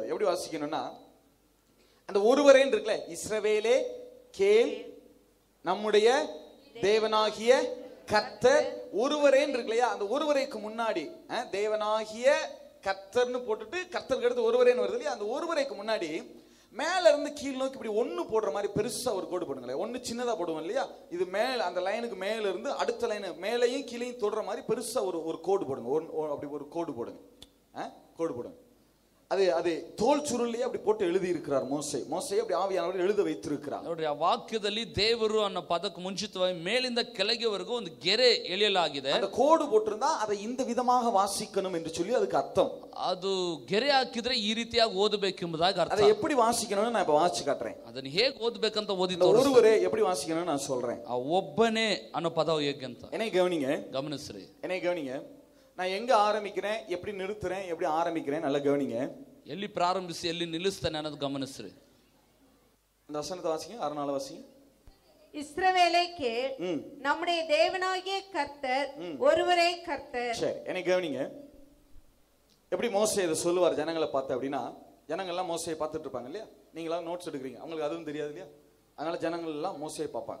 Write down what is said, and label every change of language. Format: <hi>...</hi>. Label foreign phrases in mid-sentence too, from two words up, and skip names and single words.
<ta>எப்படி வாசிக்கணும்னா, அந்த ஒருவரே இருக்குல்ல, இஸ்ரவேலே கேள் நம்முடைய தேவனாகிய கர்த்தர் ஒருவரே இருக்கு இல்லையா, அந்த ஒருவரைக்கு முன்னாடி தேவனாகிய கர்த்தர்னு போட்டுட்டு கர்த்தருக்கு அடுத்து ஒருவரேன்னு வருது இல்லையா, அந்த ஒருவரைக்கு முன்னாடி மேல இருந்து கீழ் நோக்கி இப்படி ஒன்னு போடுற மாதிரி பெருசா ஒரு கோடு போடுங்களேன். ஒன்னு சின்னதா போடுவோம் இல்லையா, இது மேல அந்த லைனுக்கு மேல இருந்து அடுத்த லைன் மேலையும் கீழையும் தொடுற மாதிரி பெருசா ஒரு கோடு போடுங்க. அப்படி ஒரு கோடு போடுங்க. கோடு போடுங்க. அது தோல் சுருளிலே அப்படி போட்டு எழுதி இருக்கிறார் மோசே. அப்படி ஆவியானவர் எழுத வைத்திருக்கிறார்.</ta> <kn>ನೋಡಿ, ಆ ವಾಕ್ಯದಲ್ಲಿ ದೇವರು ಅನ್ನೋ ಪದಕ್ಕೆ ಮುಂಚಿತವಾಗಿ ಮೇಲಿಂದ ಕೆಳಗೆವರೆಗೂ ಒಂದು ಗೆರೆ ಎಳೆಯಲಾಗಿದೆ.</kn> <ta>அந்த கோடு போட்டிருந்தா அதை இந்த விதமாக வாசிக்கணும் என்று சொல்லி அதுக்கு அர்த்தம்.</ta> <kn>ಅದು ಗೆರೆ ಹಾಕಿದ್ರೆ ಈ ರೀತಿಯಾಗಿ ಓದಬೇಕೆಂಬುದಾಗಿ ಅರ್ಥ.</kn> <ta>அதை எப்படி வாசிக்கணும்னு நான் இப்ப வாசிச்சு காட்டுறேன்.</ta> <kn>ಅದನ್ನ ಹೇಗೆ ಓದಬೇಕಂತ ಓದಿ</kn> <ta>ஒருவரே எப்படி வாசிக்கணும்னு நான் சொல்றேன்.</ta> <kn>ಆ ಒಬ್ಬನೇ ಅನ್ನೋ ಪದ ಹೇಗೆ ಅಂತ</kn> <ta>என்னை கவனிங்க.</ta> <kn>ಗಮನಿಸ್ರಿ.</kn> <ta>என்னை கவனிங்க. நான் எங்க ஆரம்பிக்கிறேன், எப்படி நிறுத்துறேன், எப்படி ஆரம்பிக்கிறேன், நல்லா கவனிங்க.</ta> <kn>ಎಲ್ಲಿ ಪ್ರಾರಂಭಿಸಿ ಎಲ್ಲಿ ನಿಲ್ಲಿಸ್ತಾನೆ ಅನ್ನೋದು ಗಮನಿಸ್ರಿ.</kn> <ta>இந்த வசனத்தை வாசிங்க. 6:4 வாசிங்க. இஸ்ரவேலே கேள், நம்முடைய தேவனாகிய கர்த்தர் ஒருவரே கர்த்தர். சரி, என்னை கவனிங்க. எப்படி மோசே இதை சொல்லுவார் ஜனங்களை பார்த்து அப்படின்னா, ஜனங்கள் எல்லாம் மோசையை பார்த்துட்டு இருப்பாங்க இல்லையா, நீங்களாம் நோட்ஸ் எடுக்கிறீங்க, அவங்களுக்கு அதுவும் தெரியாது இல்லையா, அதனால ஜனங்கள் எல்லாம் மோசையை பார்ப்பாங்க.</ta>